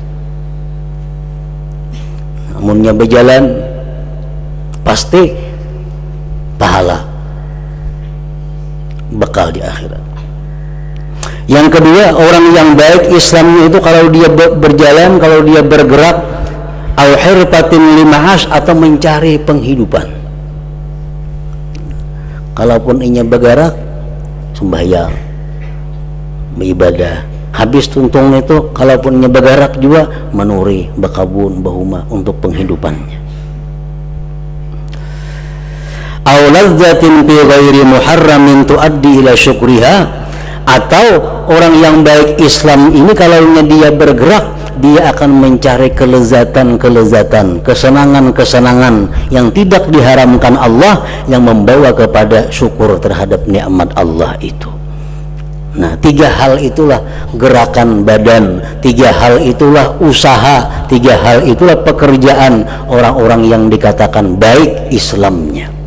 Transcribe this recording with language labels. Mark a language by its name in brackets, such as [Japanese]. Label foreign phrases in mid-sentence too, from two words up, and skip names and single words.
[Banjar] Amunnya berjalan, pasti pahala, bekal di akhirat. [Indonesian] Yang kedua, orang yang baik Islamnya itu kalau dia berjalan, kalau dia bergerak, [Arabic] أو حرفة لمعاش, [Indonesian] atau mencari penghidupan. [Banjar] Kalaupun inya bergerak, sembahyang, beribadah, habis tuntungnya itu kalaupun inya bergerak juga menuri, berkabun, bahuma untuk penghidupannya. [Arabic] أو لذة في غير محرم تؤدي إلى شكرها, [Indonesian] atau orang yang baik Islam ini kalau dia bergerak, dia akan mencari kelezatan-kelezatan, kesenangan-kesenangan yang tidak diharamkan Allah, yang membawa kepada syukur terhadap nikmat Allah itu. Nah, 3 hal itulah gerakan badan, 3 hal itulah usaha, 3 hal itulah pekerjaan orang-orang yang dikatakan baik Islamnya.